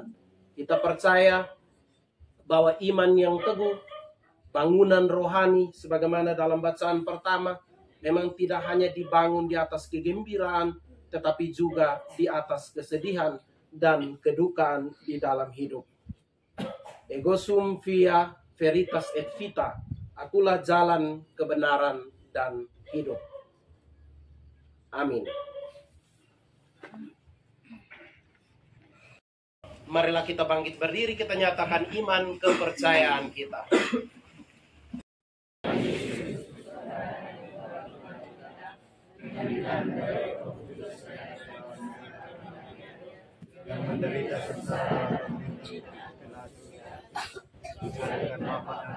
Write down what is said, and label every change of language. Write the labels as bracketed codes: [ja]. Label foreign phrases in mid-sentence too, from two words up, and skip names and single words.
[id] Kita percaya bahwa iman yang teguh, bangunan rohani, sebagaimana dalam bacaan pertama, memang tidak hanya dibangun di atas kegembiraan, tetapi juga di atas kesedihan dan kedukaan di dalam hidup. [la] Ego sum via veritas et vita, [id] akulah jalan, kebenaran, dan hidup. Amin. Marilah kita bangkit berdiri, kita nyatakan iman kepercayaan kita. Yang menderita sengsara dengan Bapa